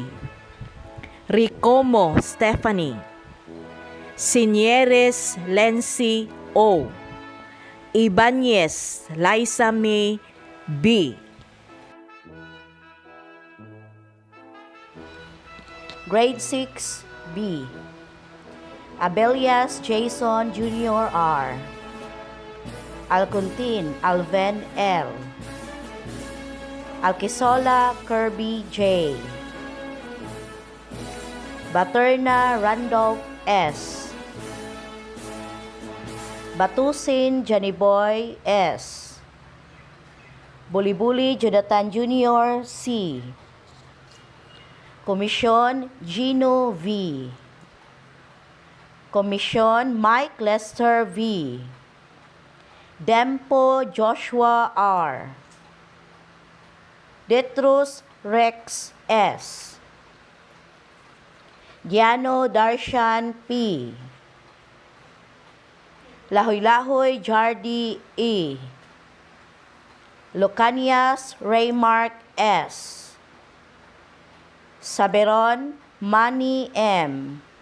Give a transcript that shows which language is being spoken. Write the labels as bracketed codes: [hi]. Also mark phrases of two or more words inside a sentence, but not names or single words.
[en] Ricomo Stephanie. Sinieres Lency O. Ibanez Liza May B. Grade 6B, Abelias Jason Jr. R. Alcontin Alven L. Alquisola Kirby J. Baterna Randolph S. Batusin Janiboy S. Bulibuli Jonathan Jr. C. Komisyon Gino V. Komisyon Mike Lester V. Dempo Joshua R. Detrus Rex S. Giano Darshan P. Lahoy-Lahoy Jardy E. Locanias Raymark S. Saberon Manny M.